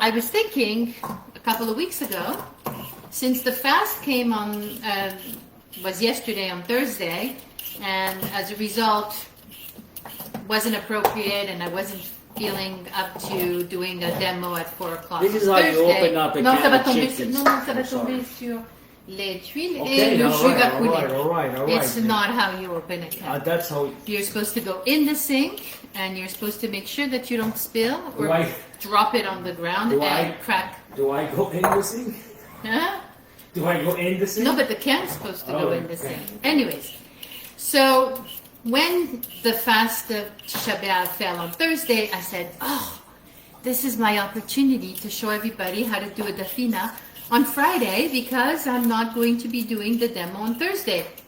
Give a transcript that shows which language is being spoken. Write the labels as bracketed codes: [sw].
[en] I was thinking a couple of weeks ago, since the fast came on, was yesterday on Thursday, and as a result, wasn't appropriate, and I wasn't feeling up to doing a demo at 4 o'clock. This is how you open up a can of chickens. [fr] Non, ça va tomber sur les tuiles et le jus va couler. [en] All right. It's not how you open a can. That's how. You're supposed to go in the sink, and you're supposed to make sure that you don't spill or drop it on the ground and crack. Do I go in the sink? Huh? Do I go in the sink? No, but the can's supposed to go in the sink. Anyways, so when the fast of Shabbat fell on Thursday, I said, oh, this is my opportunity to show everybody how to do a Dafina on Friday because I'm not going to be doing the demo on Thursday.